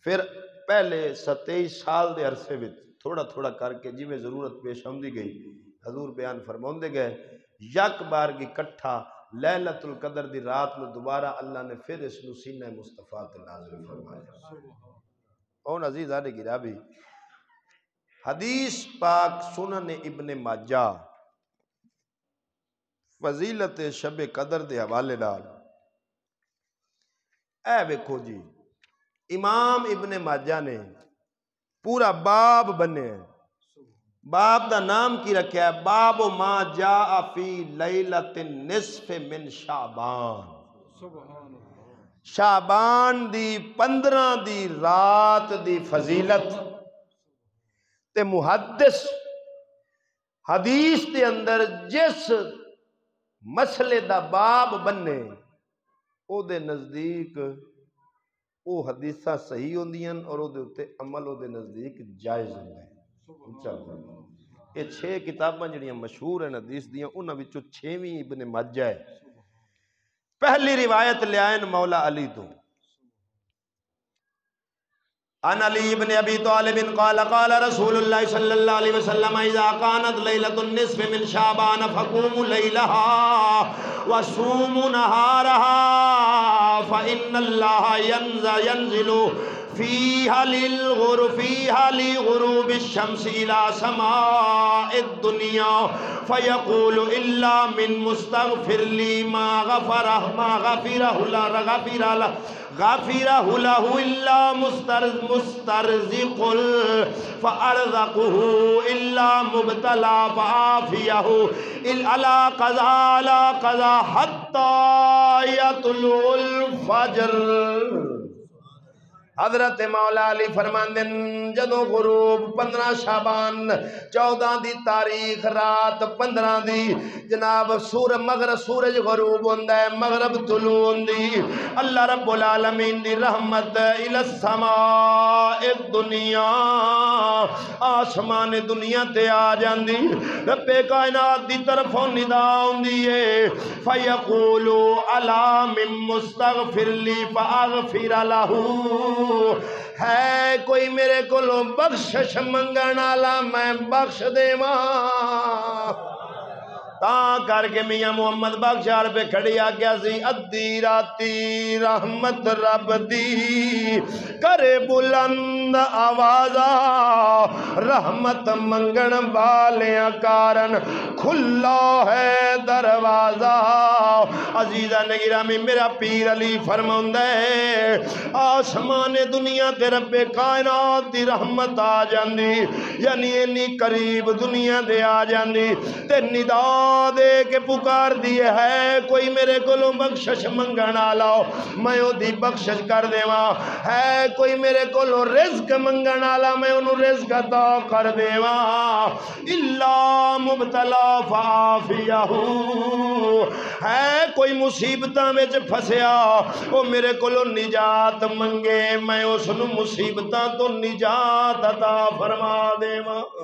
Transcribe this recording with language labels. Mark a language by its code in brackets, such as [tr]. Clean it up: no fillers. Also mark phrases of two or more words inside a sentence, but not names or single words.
[pa] پھر پہلے 27 سال دے عرصے وچ تھوڑا تھوڑا کر کے جی میں ضرورت پیش آمدی گئی، حضور بیان فرماندے گئے، یک بارگی کٹھا لیلۃ القدر دی رات میں دوبارہ اللہ نے پھر اس نو سینہ مصطفیٰ تے نازل فرمایا۔ اون عزیزان گرامی، حدیث پاک سنن ابن ماجہ فضیلت شب قدر دے حوالے نال اے ویکھو جی، امام ابن ماجہ نے پورا باب بنے ہیں، باب دا نام کی رکھا ہے [ar] باب ما جاء فی لیلۃ النصف من شعبان۔ [pa] شعبان دی 15 دی رات دی فضیلت تے محدث حدیث دے اندر جس مسئلے دا باب بننے او دے نزدیک او حدیثہ صحیح ہوندیاں اور او دے اتے عمل او دے نزدیک جائز ہوندے ہیں۔ یہ 6 کتاباں جڑیاں مشہور ہیں حدیث دیاں، انہاں وچوں 6ویں ابن ماجہ ہے۔ پہلی روایت لے آئیں مولا علی تو، [ar] عن علی بن ابی طالب قال قال رسول اللہ صلی اللہ علیہ وسلم اذا كانت لیلۃ النصف من شعبان فقوموا لیلها وصوموا نهارها فإن الله ينزل فيها لغروب الشمس إلى سماء الدنيا فيقول إلا من مستغفر لي ما غفره له إلا مسترزق فأرزقه إلا مبتلى فعافيه على قضا حتى يطلع الفجر۔ [pa] حضرت مولا علی فرماندن جدو غروب 15 شعبان 14 دی تاریخ رات 15 دی جناب مغرب سورج غروب ہوندہ ہے، مغرب طلوع ہوندی، اللہ رب العالمین دی رحمت [ar] الى السماء الدنیا [pa] آسمان دنیا تے آ جاندی، رب کائنات دی طرفوں ندا ہوندی ہے، [ar] فیقول الا من مستغفر لی فاغفر لہو، [pa] ہے کوئی میرے کولوں بخشش منگن والا میں بخش دیواں۔ تاں کر کے میاں محمد بخشار پہ کھڑی آگیا سی ادھی راتی رحمت رب دی کرے بلند آوازا رحمت منگن والیاں کارن کھلا ہے دروازہ۔ عزیزان گرامی میرا پیر علی فرماؤندہ ہے آسمان دنیا تے رب کائنات دی رحمت آ جاندی، یعنی اینی قریب دنیا دے آ جاندی تے ندا دے کے پکار دیے ہے کوئی میرے کولوں بخشش منگنا لاؤ میں او دی بخشش کر دیواں، ہے کوئی میرے کولوں رزق منگنا لا میں انہوں رزق عطا کر دیواں، [ar] الا مبتلا فعافیہ، [pa] ہے کوئی مصیبتاں وچ پھسیا او میرے کولوں نجات منگے میں اس نو مصیبتاں تو نجات عطا فرما دیواں۔